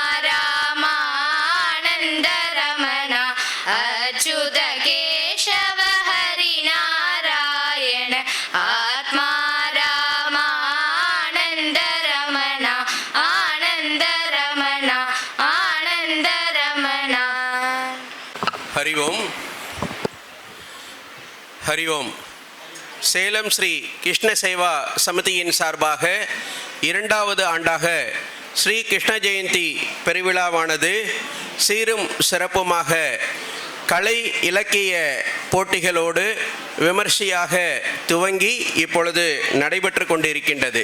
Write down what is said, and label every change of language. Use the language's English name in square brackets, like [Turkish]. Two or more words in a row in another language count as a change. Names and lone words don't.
[Sanskrit] रामानंद रमण अच्युत केशव हरि नारायण आत्मा रामानंद रमण आनंद रमण आनंद रमण हरि ओम हरि ओम [Tamil] சேலம் ஸ்ரீ கிருஷ்ண சேவா சமிதியின் சார்பாக 2வது ஆண்டாக ஸ்ரீ கிருஷ்ண ஜெயந்தி பெருவிழாவானது சீரும் சிறப்புமாக கலை இலக்கிய போட்டிகளோடு விமர்சையாக துவங்கி இப்பொழுது நடைபெற்று கொண்டிருக்கின்றது.